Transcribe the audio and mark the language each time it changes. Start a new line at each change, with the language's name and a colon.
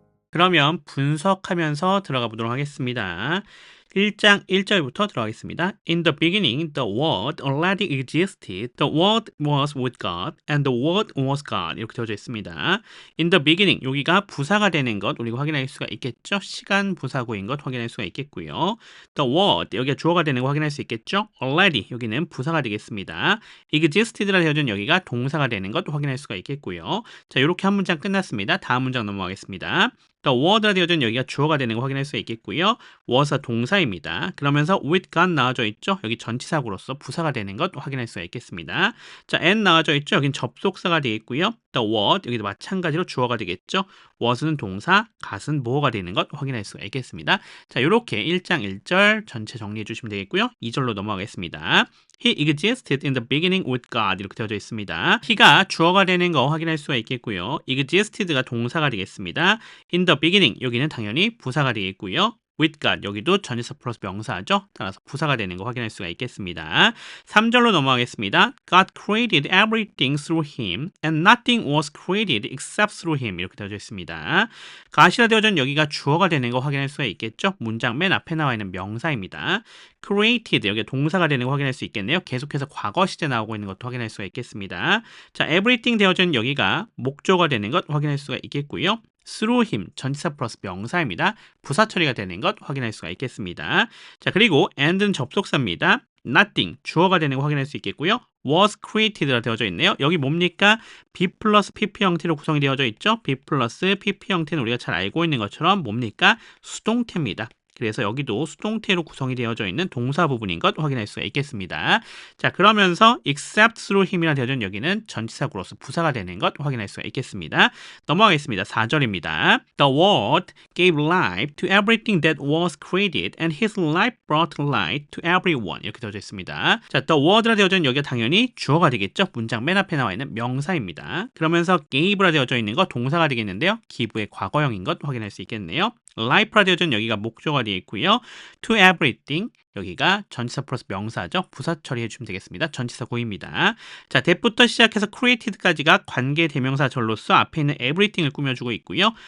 Korean: 그러면 분석하면서 들어가 보도록 하겠습니다. 1장 1절부터 들어가겠습니다.
English: In the beginning, the Word already existed. The Word was with God, and the Word was God.
Korean: 이렇게 되어져 있습니다.
English: In the beginning,
Korean: 여기가 부사가 되는 것 우리가 확인할 수가 있겠죠. 시간 부사구인 것 확인할 수가 있겠고요.
English: The Word,
Korean: 여기가 주어가 되는 거 확인할 수 있겠죠. Already, 여기는 부사가 되겠습니다. Existed라 되어진 여기가 동사가 되는 것 확인할 수가 있겠고요. 자, 이렇게 한 문장 끝났습니다. 다음 문장 넘어가겠습니다.
English: The word
Korean: 라 되어진 여기가 주어가 되는 거 확인할 수 있겠고요. was가 동사입니다. 그러면서
English: with God
Korean: 나와져 있죠. 여기 전치사구로서 부사가 되는 것 확인할 수가 있겠습니다. 자, and 나와져 있죠. 여긴 접속사가 되겠고요.
English: The word
Korean: 여기도 마찬가지로 주어가 되겠죠. was는 동사, got은 모어가 되는 것 확인할 수가 있겠습니다. 자, 이렇게 1장 1절 전체 정리해 주시면 되겠고요. 2절로 넘어가겠습니다.
English: He existed in the beginning with God
Korean: 이렇게 되어져 있습니다. he가 주어가 되는 거 확인할 수가 있겠고요. existed가 동사가 되겠습니다.
English: in the beginning
Korean: 여기는 당연히 부사가 되겠고요.
English: with God
Korean: 여기도 전치사 플러스 명사죠. 따라서 부사가 되는 거 확인할 수가 있겠습니다. 3절로 넘어가겠습니다.
English: God created everything through him and nothing was created except through him
Korean: 이렇게 되어져 있습니다. God이라 되어진 여기가 주어가 되는 거 확인할 수가 있겠죠. 문장 맨 앞에 나와 있는 명사입니다. created 여기 동사가 되는 거 확인할 수 있겠네요. 계속해서 과거 시제 나오고 있는 것도 확인할 수가 있겠습니다. 자, everything 되어진 여기가 목조가 되는 것 확인할 수가 있겠고요.
English: through him
Korean: 전치사 플러스 명사입니다. 부사 처리가 되는 것 확인할 수가 있겠습니다. 자, 그리고 and는 접속사입니다. nothing 주어가 되는 거 확인할 수 있겠고요.
English: was created
Korean: 라 되어져 있네요. 여기 뭡니까? be 플러스 pp 형태로 구성이 되어져 있죠. be 플러스 pp 형태는 우리가 잘 알고 있는 것처럼 뭡니까? 수동태입니다. 그래서 여기도 수동태로 구성이 되어져 있는 동사 부분인 것 확인할 수가 있겠습니다. 자, 그러면서
English: except through him
Korean: 이라 되어진 여기는 전치사구로서 부사가 되는 것 확인할 수가 있겠습니다. 넘어가겠습니다. 4절입니다.
English: The word gave life to everything that was created and his life brought light to everyone
Korean: 이렇게 되어져 있습니다. 자,
English: the word
Korean: 라 되어진 여기가 당연히 주어가 되겠죠. 문장 맨 앞에 나와 있는 명사입니다. 그러면서 gave라 되어져 있는 거 동사가 되겠는데요. give의 과거형인 것 확인할 수 있겠네요. life라 되어진 여기가 목조가 되어 있고요.
English: to everything
Korean: 여기가 전치사 플러스 명사죠. 부사 처리해 주시면 되겠습니다. 전치사 고입니다. 자, that부터 시작해서 created까지가 관계 대명사절로서 앞에 있는 everything을 꾸며주고 있고요.